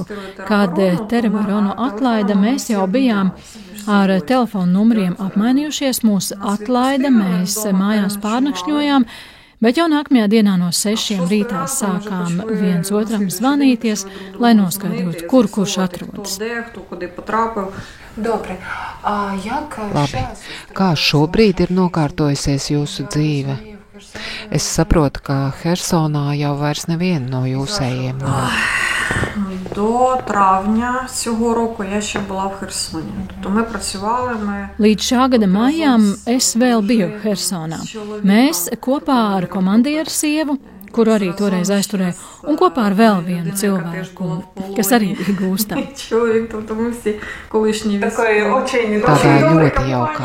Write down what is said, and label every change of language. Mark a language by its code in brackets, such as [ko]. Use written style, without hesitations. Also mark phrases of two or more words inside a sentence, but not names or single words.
[lv] Kad Terebaronu atlaida, mēs jau bijām ar telefonu numuriem apmainījušies, mūs atlaida, mēs mājās pārnakšņojām, bet jau nākamajā dienā no 6 rītā sākām viens otram zvanīties, lai noskaidrotu, kurš atrodas. Labi, kā šobrīd ir nokārtojusies jūsu dzīve? Es saprotu, ka Hersonā jau vairs neviena no jūsējiem nav. [uk] До травня цього року я ще була в Херсоні. Тобто ми працювали, [lv] Līdz šā gada maijām es vēl biju Hersonā. Mēs kopā ar komandieru sievu, kuru arī toreiz aizturēja, un kopā ar vēl vienu cilvēku, kas arī bija gūstā. Tādā ļoti jaukā.